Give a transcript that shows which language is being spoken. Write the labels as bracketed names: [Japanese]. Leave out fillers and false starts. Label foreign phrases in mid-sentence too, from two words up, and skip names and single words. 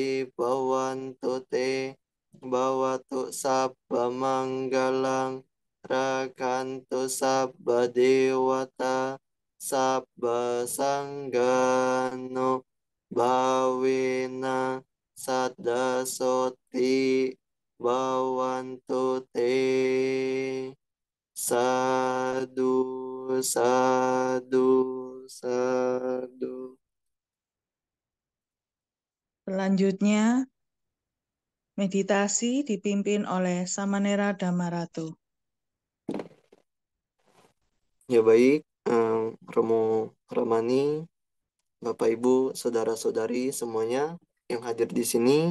[Pali] bhavantu te bawatu sabba manggalang rakantu sabba dewata sabba sanggano bhavena sadda soti bhavantu te sadu sadu sadu. [Indonesian] Selanjutnya, meditasi dipimpin oleh Samanera Damaratu. Ya baik, Romo Ramani, Bapak Ibu, saudara-saudari semuanya yang hadir di sini.